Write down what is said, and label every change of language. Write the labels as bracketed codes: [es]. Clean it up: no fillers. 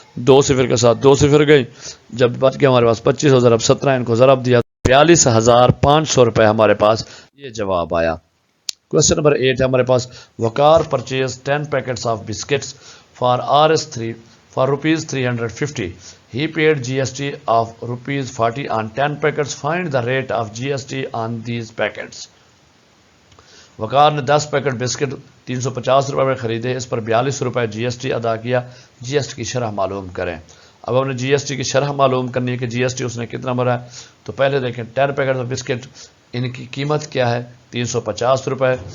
[ur] 2 صفر کے ساتھ 2 صفر گئی. جب بچ گیا ہمارے پاس 25 ضرب 17, ان کو ضرب دیا 42,500 روپے ہمارے پاس یہ جواب آیا. کوشچن نمبر 8 ہے ہمارے پاس. [en] Waqar purchase 10 packets of biscuits for RS3 for ₹350. He paid GST of ₹40 on 10 packets. Find the rate of GST on these packets. [ur] وقار نے 10 پیکٹ بسکٹ 350 روپے میں خریدے. اس پر 42 روپے جی ایس ٹی ادا کیا. جی ایس ٹی کی شرح معلوم کریں. اب ہم نے جی ایس ٹی کی شرح معلوم کرنی ہے کہ جی ایس ٹی اس نے کتنا بھرا ہے. تو پہلے دیکھیں 10 پیکٹ بسکٹ, ان کی قیمت کیا ہے 350 روپے.